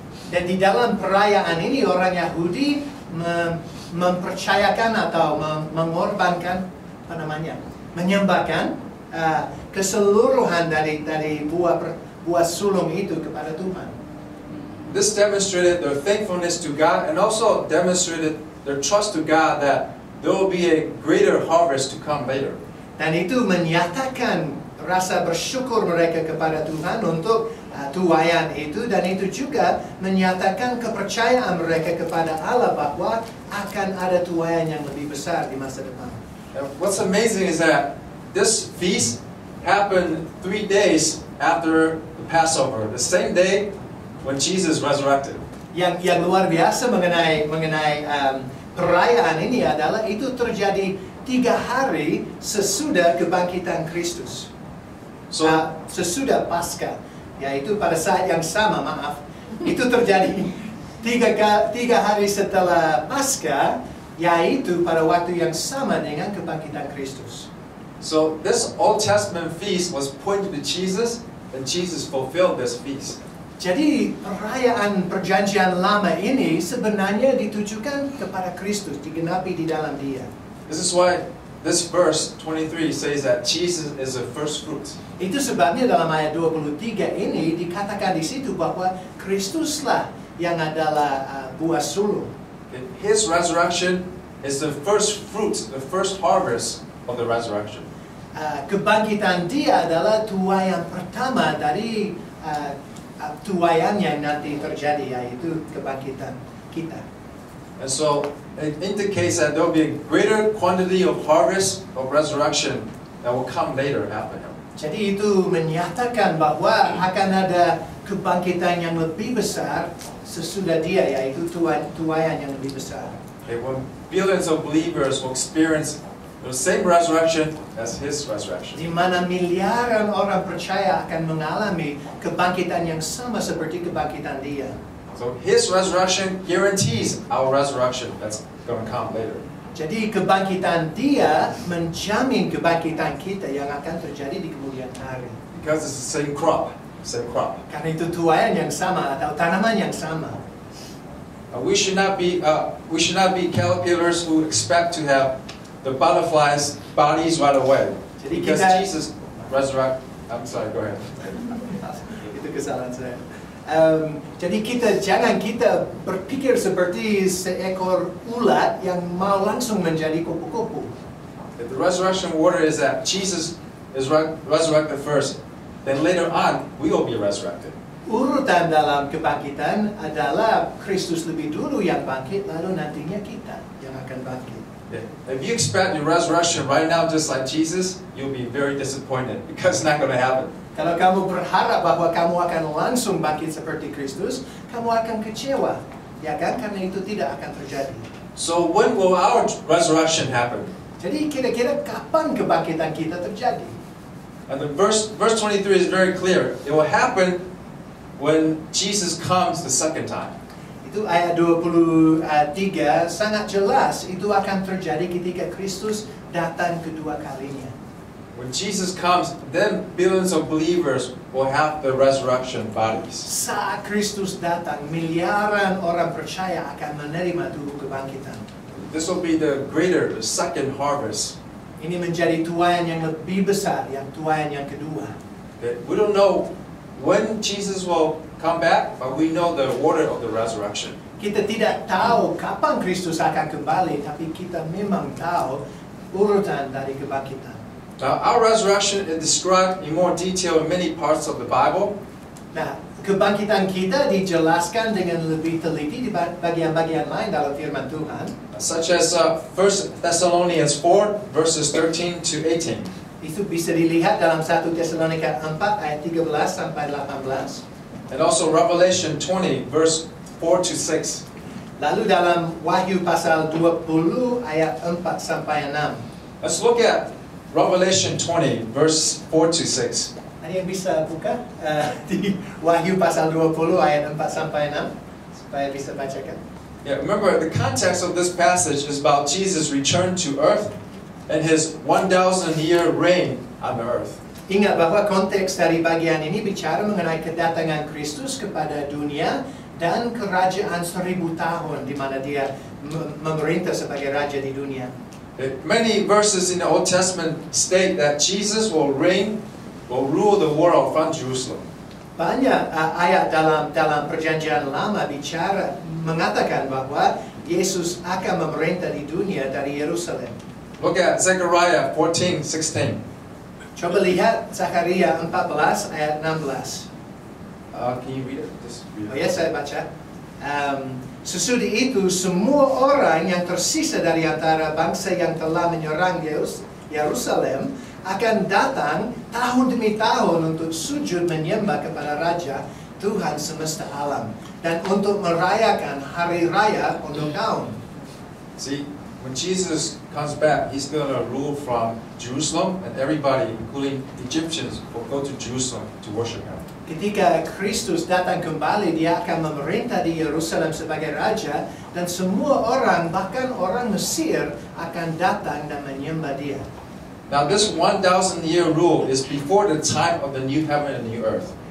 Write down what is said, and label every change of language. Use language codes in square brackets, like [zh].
[id] Dan di dalam perayaan ini orang Yahudi mempercayakan atau mengorbankan menyembahkan keseluruhan dari buah sulung itu kepada Tuhan. [en] This demonstrated their thankfulness to God and also demonstrated their trust to God that there will be a greater harvest to come later. [id] Dan itu menyatakan rasa bersyukur mereka kepada Tuhan untuk tuaian itu, dan itu juga menyatakan kepercayaan mereka kepada Allah bahwa akan ada tuaian yang lebih besar di masa depan. [en] And what's amazing is that this feast happened 3 days after the Passover, the same day when Jesus resurrected. [id] Yang luar biasa mengenai perayaan ini adalah itu terjadi 3 hari sesudah kebangkitan Kristus. Sesudah Paskah, yaitu pada saat yang sama, itu terjadi 3 hari setelah Paskah, yaitu pada waktu yang sama dengan kebangkitan Kristus. [en] So this Old Testament feast was pointing to Jesus, and Jesus fulfilled this feast. [id] Jadi perayaan perjanjian lama ini sebenarnya ditujukan kepada Kristus, digenapi di dalam Dia. [en] This is why this verse 23 says that Jesus is the first fruits. [id] Itu sebabnya dalam ayat 23 ini dikatakan di situ bahwa Kristuslah yang adalah buah sulung. [en] His resurrection is the first fruits, the first harvest of the resurrection. [id] Kebangkitan Dia adalah tuaian pertama dari tuaian yang nanti terjadi, yaitu kebangkitan kita. [en] And so it indicates that there will be a greater quantity of harvest of resurrection that will come later after Him. [id] Jadi itu menyatakan bahwa akan ada kebangkitan yang lebih besar sesudah Dia, yaitu tuaian yang lebih besar. [en] Okay, when billions of believers will experience the same resurrection as His resurrection. [id] Di mana miliaran orang percaya akan mengalami kebangkitan yang sama seperti kebangkitan Dia. [en] So His resurrection guarantees our resurrection that's going to come later. [id] Jadi kebangkitan Dia menjamin kebangkitan kita yang akan terjadi di kemudian hari. [en] Because it's the same crop, [id] Karena itu tuaian yang sama atau tanaman yang sama. [en] We should not be caterpillars who expect to have the butterflies' bodies right away. [id] Jadi [en] Because [id] kita, [en] Jesus resurrected. I'm sorry, go ahead. [id] Itu kesalahan saya. Jadi jangan kita berpikir seperti seekor ulat yang mau langsung menjadi kupu-kupu. [en] If the resurrection order is that Jesus is resurrected first, then later on we will be resurrected. [id] Urutan dalam kebangkitan adalah Kristus lebih dulu yang bangkit, lalu nantinya kita yang akan bangkit. [en] If you expect your resurrection right now just like Jesus, you'll be very disappointed because it's not going to happen. [id] Kalau kamu berharap bahwa kamu akan langsung bangkit seperti Kristus, kamu akan kecewa, ya kan? Karena itu tidak akan terjadi. [en] So when will our resurrection happen? [id] Jadi kira-kira kapan kebangkitan kita terjadi? [en] And the verse 23 is very clear. It will happen when Jesus comes the second time. [id] Itu ayat 23 sangat jelas itu akan terjadi ketika Kristus datang kedua kalinya. [en] When Jesus comes, then billions of believers will have the resurrection bodies. [id] Saat Kristus datang, miliaran orang percaya akan menerima tubuh kebangkitan. [en] This will be the greater, the second harvest. [id] Ini menjadi tuaian yang lebih besar, yang tuaian yang kedua. [en] We don't know when Jesus will come back, but we know the order of the resurrection. [id] Kita tidak tahu kapan Kristus akan kembali, tapi kita memang tahu urutan dari kebangkitan. [en] Now, our resurrection is described in more detail in many parts of the Bible. [id] Nah, kebangkitan kita dijelaskan dengan lebih teliti di bagian-bagian lain dalam firman Tuhan. [en] Such as 1 Thessalonians 4, verses 13 to 18. [id] Itu bisa dilihat dalam 1 Tesalonika 4 ayat 13 sampai 18. [en] And also Revelation 20, verse 4 to 6. [id] Lalu dalam Wahyu pasal 20 ayat 4 sampai 6. [en] Let's look at Revelation 20, verse 4 to 6. [id] Ada yang bisa buka di Wahyu pasal 20 ayat 4 sampai 6 supaya bisa bacakan. [en] Yeah, remember the context of this passage is about Jesus' return to earth and his 1,000-year reign on the earth. [id] Ingat bahwa konteks dari bagian ini bicara mengenai kedatangan Kristus kepada dunia dan kerajaan 1000 tahun di mana dia memerintah sebagai raja di dunia. [en] Many verses in the Old Testament state that Jesus will rule the world from Jerusalem. [id] Banyak ayat dalam perjanjian lama bicara mengatakan bahwa Yesus akan memerintah di dunia dari Yerusalem. [en] Look at Zechariah 14:16. [id] Coba lihat Zakaria 14 ayat 16. [en] Can you read it? Just read it. [id] Oh ya, saya baca. Sesudah itu semua orang yang tersisa dari antara bangsa yang telah menyerang Yerusalem akan datang tahun demi tahun untuk sujud menyembah kepada Raja Tuhan semesta alam dan untuk merayakan hari raya untuk tahun. [en] See, when Jesus comes back, he's going to rule from Jerusalem, and everybody, including Egyptians, will go to Jerusalem to worship him. [id] Ketika Kristus datang kembali, dia akan memerintah di Yerusalem sebagai raja dan semua orang, bahkan orang Mesir akan datang dan menyembah dia. [en] Now this 1,000-year rule is before the time of the new heaven and new earth.